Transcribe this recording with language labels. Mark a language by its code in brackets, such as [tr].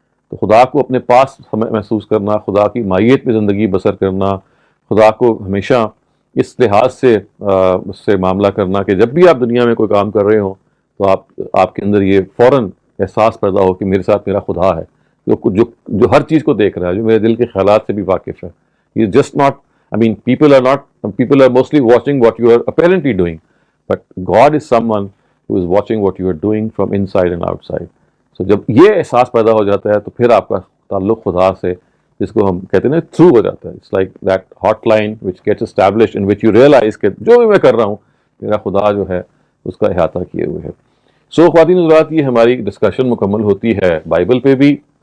[ur] تو خدا کو اپنے پاس محسوس کرنا, خدا کی مائیت میں زندگی بسر کرنا, خدا کو ہمیشہ اس لحاظ سے اس سے معاملہ کرنا کہ جب بھی آپ دنیا میں کوئی کام کر رہے ہوں تو آپ کے اندر یہ فوراً احساس پیدا ہو کہ میرے ساتھ میرا خدا ہے, جو ہر چیز کو دیکھ رہا ہے, جو میرے دل کے خیالات سے بھی واقف ہے. [en] یہ just not, people are mostly watching what you are apparently doing, but God is someone who is watching what you are doing from inside and outside. [ur] So جب یہ احساس پیدا ہو جاتا ہے تو پھر آپ کا تعلق خدا سے, جس کو ہم کہتے ہیں نا تھرو ہو جاتا ہے. [en] It's like that hotline which gets established in which you realize [ur] کہ جو بھی میں کر رہا ہوں میرا خدا جو ہے اس کا احاطہ کیے ہوئے ہے. سو خواتین حضرات, یہ ہماری ڈسکشن مکمل ہوتی ہے بائبل پہ بھی.